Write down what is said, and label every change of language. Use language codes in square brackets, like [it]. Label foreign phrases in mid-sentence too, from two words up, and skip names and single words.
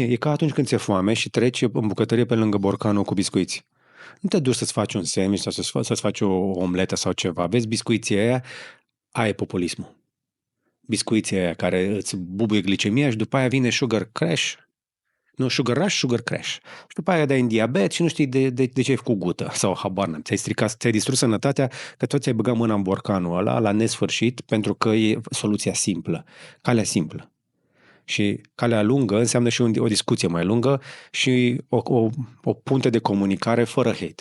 [ro] E ca atunci când ți-e foame și treci în bucătărie pe lângă borcanul cu biscuiți. Nu te duci să-ți faci un sandwich sau să-ți faci o omletă sau ceva. Vezi biscuiții aia e populismul. Biscuiții aia care îți bubuie glicemia și după aia vine [en] sugar crash. [ro] Nu, [en] sugar rush, sugar crash. [ro] Și după aia dai în diabet și nu știi de ce ai făcut gută sau habar n-am. Ți-ai distrus sănătatea că tot ți-ai băgat mâna în borcanul ăla la nesfârșit pentru că e soluția simplă. Calea simplă. Și calea lungă înseamnă și o discuție mai lungă și o punte de comunicare fără hate.